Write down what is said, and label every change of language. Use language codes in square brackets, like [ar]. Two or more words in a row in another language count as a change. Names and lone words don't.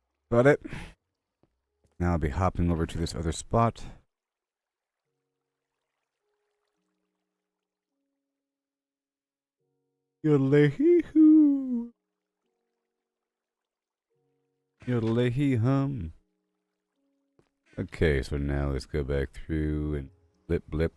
[en] Got it. Now I'll be hopping over to this other spot. Yodelay-hee-hoo. Yodelay-hee-hum. Okay, so now let's go back through and blip, blip.